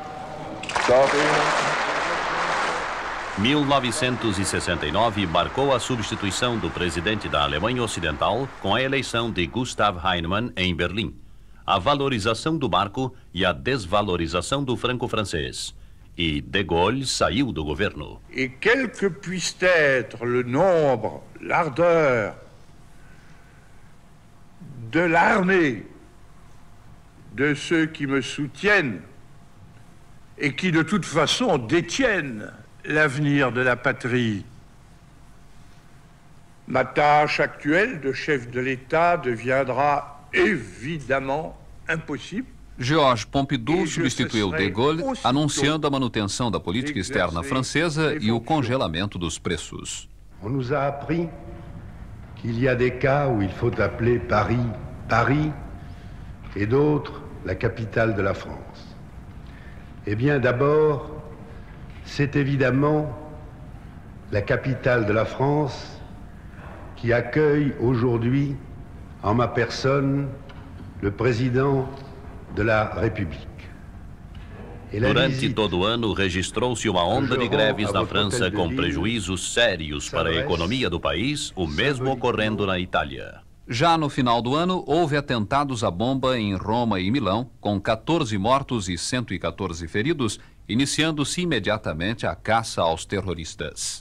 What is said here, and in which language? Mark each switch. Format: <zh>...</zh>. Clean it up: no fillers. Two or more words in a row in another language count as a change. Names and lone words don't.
<pt>1969 marcou a substituição do presidente da Alemanha Ocidental com a eleição de Gustav Heinemann em Berlim, a valorização do marco e a desvalorização do franco-francês. E De Gaulle saiu do governo.</pt> <fr>Et quel que puisse être le nombre, l'ardeur de l'armée, de ceux qui me soutiennent et qui de toute façon détiennent l'avenir de la patrie, ma tâche actuelle de chef de l'État deviendra évidemment impossible.</fr> <pt>Georges Pompidou substituiu De Gaulle, anunciando a manutenção da política externa francesa e o congelamento dos preços.</pt> <fr>On nous a appris qu'il y a des cas où il faut appeler Paris, Paris, et d'autres la capitale de la France. Eh bien, d'abord, c'est évidemment la capitale de la France qui accueille aujourd'hui, en ma personne, le président de la République.</fr> <pt>Durante todo o ano, registrou-se uma onda de greves na França com prejuízos sérios para a economia do país, o mesmo ocorrendo na Itália. Já no final do ano, houve atentados à bomba em Roma e Milão, com 14 mortos e 114 feridos, iniciando-se imediatamente a caça aos terroristas.</pt>